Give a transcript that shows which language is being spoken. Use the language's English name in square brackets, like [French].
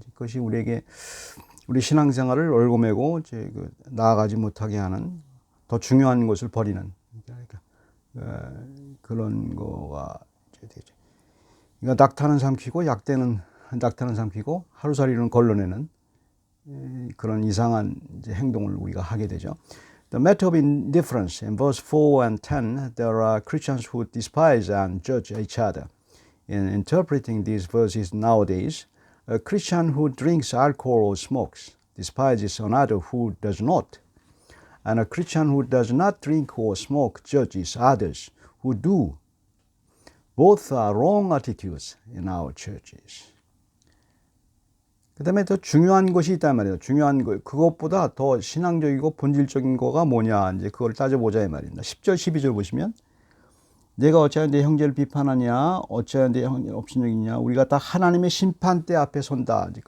[Korean] 그것이 우리에게 우리 신앙생활을 얽어매고 이제 나아가지 못하게 하는 더 중요한 것을 버리는 그런 거가 되죠. 그러니까 낙타는 삼키고 약대는 낙타는 삼키고 하루살이는 걸러내는 그런 이상한 이제 행동을 우리가 하게 되죠. [English] The matter of indifference in verse 4 and 10, there are Christians who despise and judge each other. In interpreting these verses nowadays, a Christian who drinks alcohol or smokes despises another who does not. And a Christian who does not drink or smoke judges others who do. Both are wrong attitudes in our churches. [Korean] 그 다음에 더 중요한 것이 있단 말이에요. 중요한 거, 그것보다 더 신앙적이고 본질적인 거가 뭐냐, 이제 그걸 따져보자 이 말입니다. 10절, 12절 보시면, 내가 어찌하여 내 형제를 비판하냐, 어찌하여 내 형제를 업신여기냐, 우리가 다 하나님의 심판대 앞에 선다.